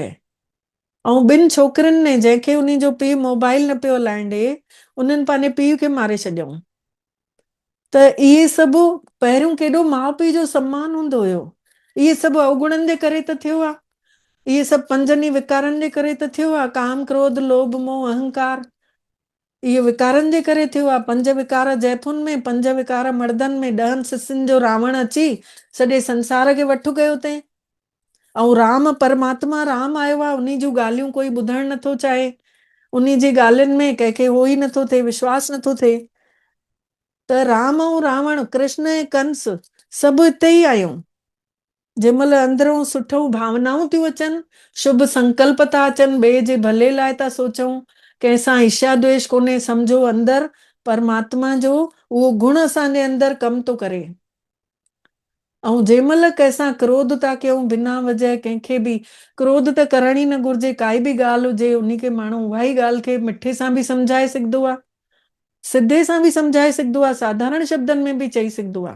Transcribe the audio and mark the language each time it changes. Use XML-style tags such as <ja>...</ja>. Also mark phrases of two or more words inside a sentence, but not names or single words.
<sd>ऐं 2 छोकिरनि ने, जंहिंखे उन जो पीउ मोबाइल न पियो हलाइण ॾे, उन्हनि पंहिंजे पीउ खे मारे छॾियऊं। त इहे सभु पहिरियों केॾो माउ पीउ जो सम्मान हूंदो हुयो। इहे सभु अवगुणनि जे करे त थियो आहे। इहे सभु 5 ई विकारनि जे करे त थियो आहे। काम, क्रोध, लोभ, मोह, अहंकार, इहे विकारनि जे करे थियो आहे। 5 विकार ज़ैतुनि में, 5 विकार मर्दनि में, 10 सिसनि जो रावण अची सॼे संसार खे वठु कयो अथई। ऐं राम परमात्मा राम आयो आहे, उन जूं ॻाल्हियूं कोई ॿुधणु नथो चाहे, उन जी ॻाल्हियुनि में कंहिंखे हो ई नथो थिए, विश्वास नथो थिए। त राम ऐं रावण, कृष्ण ऐं कंस सभु हिते ई आहियूं। जंहिंमहिल अंदरों सुठो भावनाऊं थियूं अचनि, शुभ संकल्प था अचनि, ॿिए जे भले लाइ था सोचूं, कंहिंसां ईर्ष्या द्वेष कोन्हे, सम्झो अंदरि परमात्मा जो उहो गुण असांजे अंदरि कमु थो करे। ऐं जंहिंमहिल कंहिंसां क्रोध था कयूं बिना वजह, कंहिंखे बि क्रोध त करण ई न घुरिजे। काई बि ॻाल्हि हुजे उनखे माण्हू उहा ई ॻाल्हि खे मिठे सां बि सम्झाए सघंदो आहे, सिधे सां बि सम्झाए सघंदो आहे, साधारण शब्दनि में बि चई सघंदो आहे।</sd>